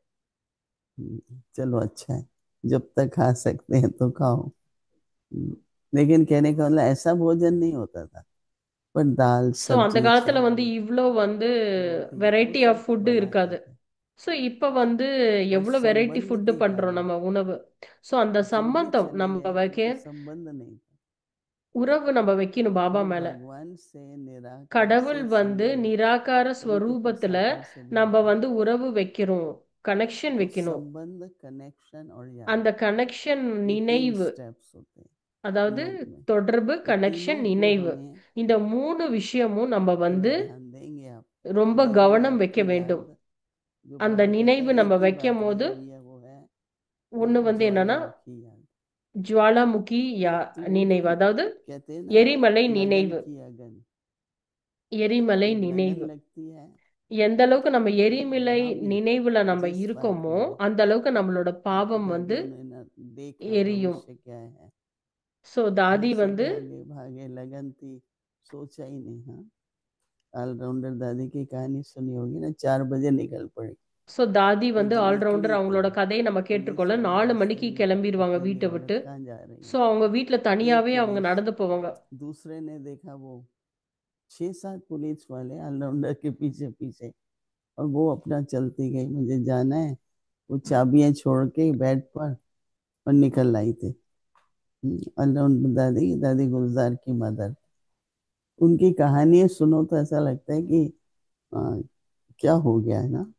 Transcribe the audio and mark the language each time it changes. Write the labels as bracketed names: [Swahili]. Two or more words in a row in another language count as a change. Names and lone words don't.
[Hindi] चलो अच्छा है, जब तक खा सकते हैं तो खाओ। लेकिन कहने का मतलब ऐसा भोजन नहीं होता था, पर दाल [Tamil] ஸோ அந்த [Hindi] सब्जी [Tamil] காலத்துல வந்து [Hindi] चावल [Tamil] இவ்வளோ வந்து [Hindi] रोटी वो [English] variety of [Hindi] सब [Tamil] ஃபுட் [Hindi] बनाते [Tamil] இருக்காது. [Hindi] थे, [Tamil] ஸோ இப்போ வந்து [Hindi] पर [Tamil] எவ்வளோ வெரைட்டி [Hindi] संबंध [Tamil] ஃபுட்டு [Hindi] के [Tamil] பண்றோம் [Hindi] कारण [Tamil] நம்ம உணவு. ஸோ அந்த [Hindi] जो भी [Tamil] சம்பந்தம் [Hindi] चले [Tamil] நம்ம [Hindi] गए [Tamil] வைக்க, [Hindi] क्योंकि संबंध नहीं था। [Tamil] உறவு நம்ம வைக்கணும் பாபா [Hindi] वो [Tamil] மேல. [Hindi] भगवान से निराकार [Tamil] கடவுள் [Hindi] से [Tamil] வந்து [Hindi] संबंध, [Tamil] நிராகார [Hindi] तभी तो फिर [Tamil] ஸ்வரூபத்துல [Hindi] साकार से भी [Tamil] நம்ம [Hindi] होता है। [Tamil] வந்து उறவு வைக்கிறோம், கனெக்ஷன் [Hindi] तो [Tamil] வைக்கணும். [Hindi] संबंध, कनेक्शन और याद, [Tamil] அந்த கனெக்ஷன் [Hindi] ये तीन [Tamil] நினைவு, [Hindi] स्टेप्स होते हैं [Tamil] அதாவது [Hindi] योग में। [Tamil] தொடர்பு, [Hindi] ये [Tamil] கனெக்ஷன், [Hindi] तीनों को [Tamil] நினைவு. [Hindi] हमें [Tamil] இந்த 3 விஷயமும் நம்ம [Hindi] थोड़ा [Tamil] வந்து [Hindi] ध्यान देंगे आप, [Tamil] ரொம்ப [Hindi] योग में [Tamil] கவனம் வைக்க [Hindi] आपकी [Tamil] வேண்டும். [Hindi] याद, जो [Tamil] அந்த [Hindi] बाबा कहते [Tamil] நினைவு [Hindi] हैं [Tamil] நம்ம [Hindi] एक ही [Tamil] வைக்கும் [Hindi] बात रही [Tamil] போது, [Hindi] हुई है, वो है [Tamil] ஒண்ணு வந்து என்னன்னா [Hindi] ज्वालामुखी याद। [Tamil] ஜுவாலாமுகி [Hindi] तो वो जो [Tamil] நினைவு, அதாவது [Hindi] कहते हैं ना, [Tamil] எரிமலை [Hindi] लगन [Tamil] நினைவு. [Hindi] की अगन, [Tamil] எரிமலை [Hindi] जब लगन [Tamil] நினைவு. [Hindi] लगती है, [Tamil] எந்த அளவுக்கு நம்ம எரிமலை [Hindi] यहाँ भी [Tamil] நினைவுல நம்ம [Hindi] जिस बात [Tamil] இருக்கோமோ, [Hindi] में भी, [Tamil] அந்த அளவுக்கு நம்மளோட [Hindi] क्योंकि [Tamil] பாவம் [Hindi] दादी [Tamil] வந்து [Hindi] उन्हें देखा [Tamil] எரியும். [Hindi] भविष्य क्या है, [Tamil] ஸோ [Hindi] घर [Tamil] தாதி [Hindi] से [Tamil] வந்து [Hindi] भागे भागे लगन थी, सोचा ही नहीं। हाँ, ऑलराउंडर दादी की कहानी सुनी होगी ना, 4 बजे निकल पड़ी, [Tamil] ஸோ தாதி [Hindi] तो [Tamil] வந்து [Hindi] जब [Tamil] ஆல்ரவுண்டர், [Hindi] निकली तो [Tamil] அவங்களோட கதையை நம்ம [Hindi] पुलिस [Tamil] கேட்டிருக்கோம்ல, [Hindi] वाले [Tamil] 4 [Hindi] रास्ते [Tamil] மணிக்கு [Hindi] में, [Tamil] கிளம்பிடுவாங்க [Hindi] अकेली [Tamil] வீட்டை [Hindi] औरत [Tamil] விட்டு. [Hindi] कहाँ जा रही [Tamil] ஸோ [Hindi] है, [Tamil] அவங்க வீட்ல [Hindi] एक [Tamil] தனியாவே அவங்க [Hindi] पुलिस, [Tamil] நடந்து போவாங்க. [Hindi] दूसरे ने देखा वो 6-7 पुलिस वाले ऑलराउंडर के पीछे पीछे, और वो अपना चलती गई, मुझे जाना है, वो चाबियां छोड़ के बेड पर और निकल आई थी। ऑलराउंडर दादी, दादी गुलजार की मदर, उनकी कहानियां सुनो तो ऐसा लगता है कि आ, क्या हो गया है ना।